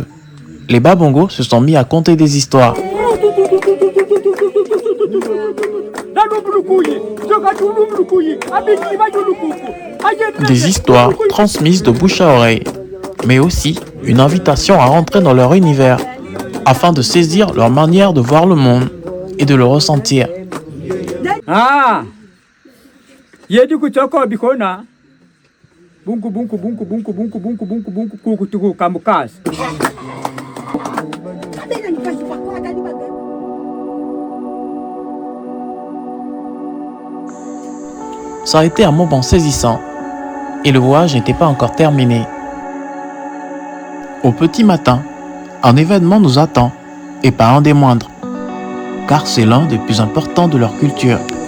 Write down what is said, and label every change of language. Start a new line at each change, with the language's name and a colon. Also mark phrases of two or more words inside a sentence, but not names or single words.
French: Les Babongos se sont mis à conter des histoires. Des histoires transmises de bouche à oreille, mais aussi une invitation à rentrer dans leur univers afin de saisir leur manière de voir le monde et de le ressentir. Ah, yedi kuchoko bikona. Bunku bunku bunku bunku bunku bunku bunku bunku kuku tuku kamukasi. Ça a été un moment saisissant et le voyage n'était pas encore terminé. Au petit matin, un événement nous attend et pas un des moindres, car c'est l'un des plus importants de leur culture.